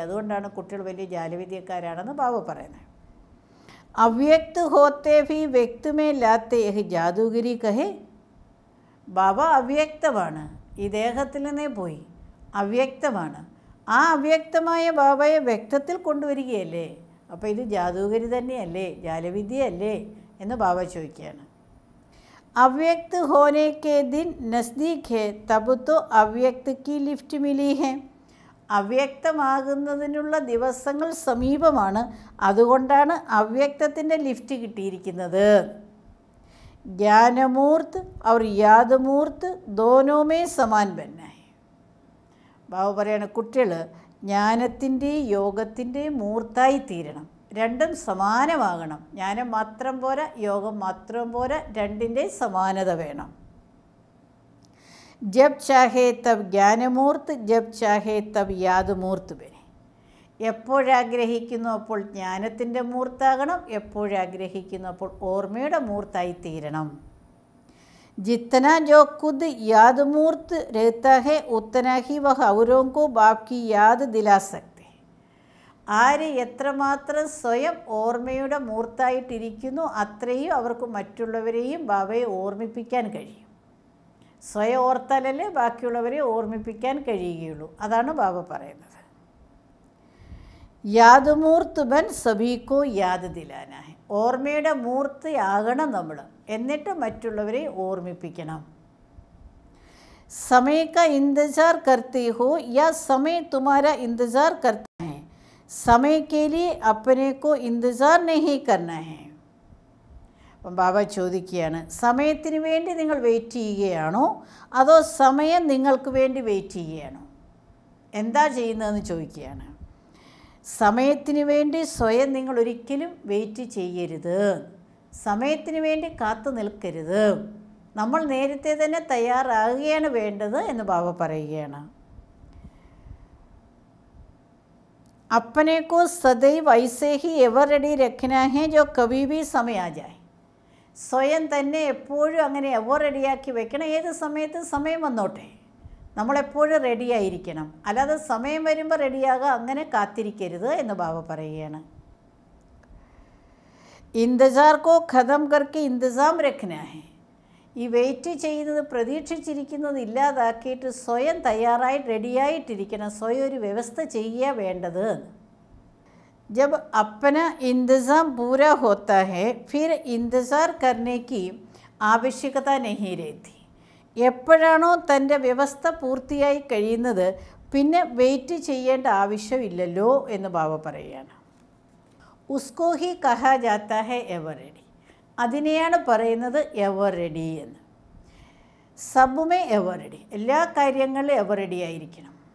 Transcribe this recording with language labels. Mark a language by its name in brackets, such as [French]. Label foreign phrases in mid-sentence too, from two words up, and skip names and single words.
[Malayalam] അതുകൊണ്ടാണ് കുട്ടികൾ വലിയ ജാലവിദ്യക്കാരാണെന്ന് ബാബ പറയുന്നത്. [Hindi] अव्यक्त होते भी व्यक्त में लाते यह जादूगिरी कहें. [Malayalam] ബാബ അവ്യക്തമാണ്, ഈ ദേഹത്തിൽ നിന്നേ പോയി, അവ്യക്തമാണ്. ആ അവ്യക്തമായ ബാബയെ വ്യക്തത്തിൽ കൊണ്ടുവരികയല്ലേ, അപ്പോൾ ഇത് ജാദൂഗിരി തന്നെയല്ലേ, ജാലവിദ്യയല്ലേ എന്ന് ബാബ ചോദിക്കുകയാണ്. [Hindi] अव्यक्त होने के दिन नज़दीक है तब तो अव्यक्त की लिफ्ट मिली है. [Malayalam] അവ്യക്തമാകുന്നതിനുള്ള ദിവസങ്ങൾ സമീപമാണ്, അതുകൊണ്ടാണ് അവ്യക്തത്തിൻ്റെ ലിഫ്റ്റ് കിട്ടിയിരിക്കുന്നത്. [Hindi] ജ്ഞാനമൂർത്ത് और യാദമൂർത്ത് दोनों में समान बनना है. [Malayalam] ബാബ പറയാണ് കുട്ടികൾ ജ്ഞാനത്തിൻ്റെയും യോഗത്തിൻ്റെയും മൂർത്തായി തീരണം, രണ്ടും സമാനമാകണം. ജ്ഞാനം മാത്രം പോരാ, യോഗം മാത്രം പോരാ, രണ്ടിൻ്റെയും സമാനത വേണം. [Hindi] जब चाहे तब ज्ञानमूर्त, जब चाहे तब यादमूर्त बने. [Malayalam] എപ്പോഴാഗ്രഹിക്കുന്നു അപ്പോൾ ജ്ഞാനത്തിൻ്റെ മൂർത്താകണം, എപ്പോഴാഗ്രഹിക്കുന്നു അപ്പോൾ ഓർമ്മയുടെ മൂർത്തായി തീരണം. [Hindi] जितना जो खुद याद मूर्त रहता है उतना ही वह औरों को बाप की याद दिला सकते हैं. [Malayalam] ആര് എത്രമാത്രം സ്വയം ഓർമ്മയുടെ മൂർത്തായിട്ടിരിക്കുന്നു അത്രയും അവർക്ക് മറ്റുള്ളവരെയും ബാബയെ ഓർമ്മിപ്പിക്കാൻ കഴിയും. സ്വയം ഓർത്താലല്ലേ ബാക്കിയുള്ളവരെ ഓർമ്മിപ്പിക്കാൻ കഴിയുകയുള്ളൂ. അതാണ് ബാബ പറയുന്നത്. [Hindi] याद मूर्त बन सभी को याद दिलाना है. [Malayalam] ഓർമ്മയുടെ മൂർത്തിയാകണം നമ്മൾ, എന്നിട്ട് മറ്റുള്ളവരെ ഓർമ്മിപ്പിക്കണം. [Hindi] समय का इंतज़ार करते हो या समय तुम्हारा इंतज़ार करता है. समय के लिए अपने को इंतज़ार नहीं करना है. [Malayalam] അപ്പം ബാബ ചോദിക്കുകയാണ്, സമയത്തിന് വേണ്ടി നിങ്ങൾ വെയിറ്റ് ചെയ്യുകയാണോ അതോ സമയം നിങ്ങൾക്ക് വേണ്ടി വെയിറ്റ് ചെയ്യുകയാണോ? എന്താ ചെയ്യുന്നതെന്ന് ചോദിക്കുകയാണ്. സമയത്തിന് വേണ്ടി സ്വയം നിങ്ങൾ ഒരിക്കലും വെയിറ്റ് ചെയ്യരുത്. സമയത്തിന് വേണ്ടി കാത്തു നിൽക്കരുത്. നമ്മൾ നേരത്തെ തന്നെ തയ്യാറാകുകയാണ് വേണ്ടത് എന്ന് ബാബ പറയുകയാണ്. [Hindi] अपने को सदैव ऐसे ही [English] ever ready [Hindi] रखना है जो कभी भी समय आ जाए. [Malayalam] സ്വയം തന്നെ എപ്പോഴും അങ്ങനെ [English] ever readyആക്കി [Malayalam] വെക്കണം. ഏത് സമയത്തും സമയം വന്നോട്ടെ, നമ്മളെപ്പോഴും റെഡിയായിരിക്കണം. അല്ലാതെ സമയം വരുമ്പോൾ റെഡിയാകുക, അങ്ങനെ കാത്തിരിക്കരുത് എന്ന് ബാബ പറയുകയാണ്. [Hindi] इंतज़ार को ख़त्म करके इंतज़ाम रखना है. [Malayalam] ഈ വെയിറ്റ് ചെയ്യുന്നത്, പ്രതീക്ഷിച്ചിരിക്കുന്നത് ഇല്ലാതാക്കിയിട്ട് സ്വയം തയ്യാറായി റെഡിയായിട്ടിരിക്കണം. സ്വയം ഒരു വ്യവസ്ഥ ചെയ്യുക വേണ്ടത്. [Hindi] जब अपना इंतज़ाम पूरा होता है फिर इंतज़ार करने की आवश्यकता नहीं रहती. [Malayalam] എപ്പോഴാണോ തൻ്റെ വ്യവസ്ഥ പൂർത്തിയായി കഴിയുന്നത് പിന്നെ വെയിറ്റ് ചെയ്യേണ്ട ആവശ്യമില്ലല്ലോ എന്ന് ബാബ പറയുകയാണ്. [Hindi] उसको ही कहा जाता है [English] ever ready. [Malayalam] അതിനെയാണ് പറയുന്നത് [English] ever ready [Malayalam] എന്ന്. സബുമേ [English] ever ready, [Malayalam] എല്ലാ കാര്യങ്ങളിലും [English] ever ready [Malayalam] ആയിരിക്കണം.